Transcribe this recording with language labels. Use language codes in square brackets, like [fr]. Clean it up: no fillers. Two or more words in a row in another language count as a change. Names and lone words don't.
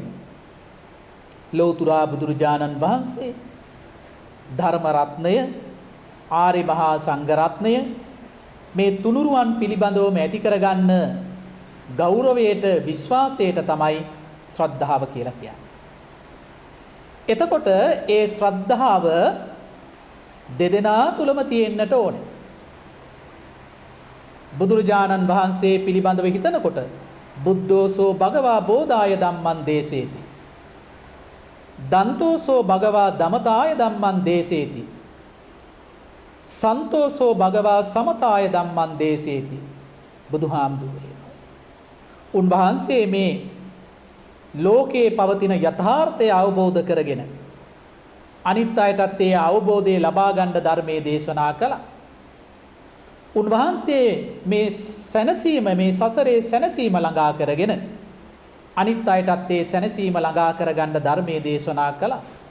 [si] ලෝතුරා බුදුරජාණන් වහන්සේ, ධර්ම රත්නය, ආර්ය මහා සංඝ රත්නය මේ තුනුරුවන් පිළිබඳවම ඇති කරගන්න ගෞරවයට, විශ්වාසයට තමයි ශ්‍රද්ධාව කියලා කියන්නේ. එතකොට ඒ ශ්‍රද්ධාව දෙදෙනා තුලම තියෙන්නට ඕනේ. බුදුරජාණන් වහන්සේ පිළිබඳව හිතනකොට [pi] බුද්ධෝසෝ භගවා බෝධාය ධම්මං දේසේති. දන්තෝසෝ භගවා දමතාය ධම්මං දේසේති. සන්තෝසෝ භගවා සමතාය ධම්මං දේසේති. [si] බුදුහාමුදුරුවෝ උන්වහන්සේ මේ ලෝකේ පවතින යථාර්ථය අවබෝධ කරගෙන අනිත් අයටත් ඒ අවබෝධය ලබා ගන්න ධර්මයේ දේශනා කළා. උන්වහන්සේ මේ සැනසීම, මේ සසරේ සැනසීම ළඟා කරගෙන අනිත් අයටත් ඒ සැනසීම ළඟා කරගන්න ධර්මයේ දේශනා කළා.